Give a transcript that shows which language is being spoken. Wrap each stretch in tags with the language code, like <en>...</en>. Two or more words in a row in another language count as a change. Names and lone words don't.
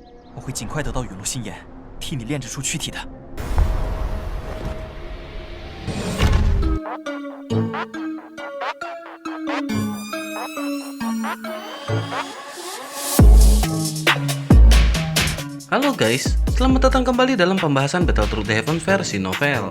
<zh>我会尽快得到陨落心炎，替你炼制出躯体的。</zh> <id>Halo guys, selamat datang kembali dalam pembahasan Battlethrough Heaven versi novel.</id>